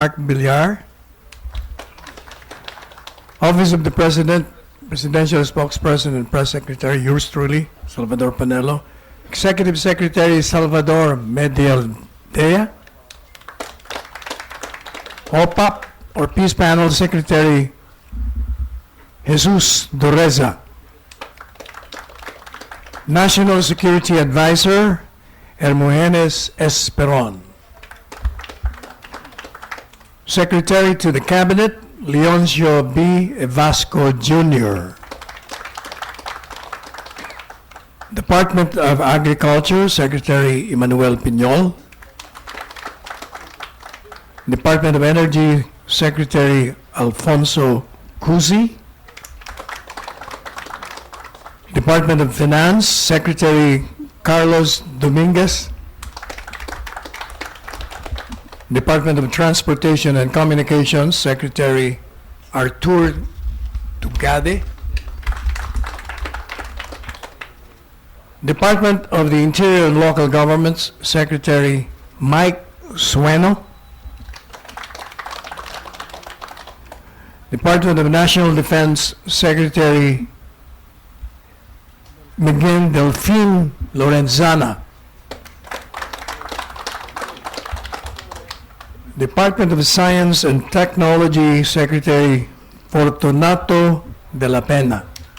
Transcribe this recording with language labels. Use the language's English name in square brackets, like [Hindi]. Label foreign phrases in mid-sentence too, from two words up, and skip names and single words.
[English] Villar. Office of the President, Presidential Spokesperson and Press Secretary, yours truly, Salvador Panelo. Executive Secretary, Salvador Medialdea. OPAP, or Peace Panel Secretary, Jesus Doreza. National Security Advisor, Hermogenes Esperon. Secretary to the Cabinet, Leoncio B. Evasco Jr. Department of Agriculture, Secretary Emmanuel Piñol. Department of Energy, Secretary Alfonso Cusi. Department of Finance, Secretary Carlos Dominguez. Department of Transportation and Communications, Secretary Artur Tugade. Department of the Interior and Local Governments, Secretary Mike Sueno. Department of National Defense, Secretary Miguel Delfin Lorenzana. Department of Science and Technology, Secretary Fortunato de la Pena.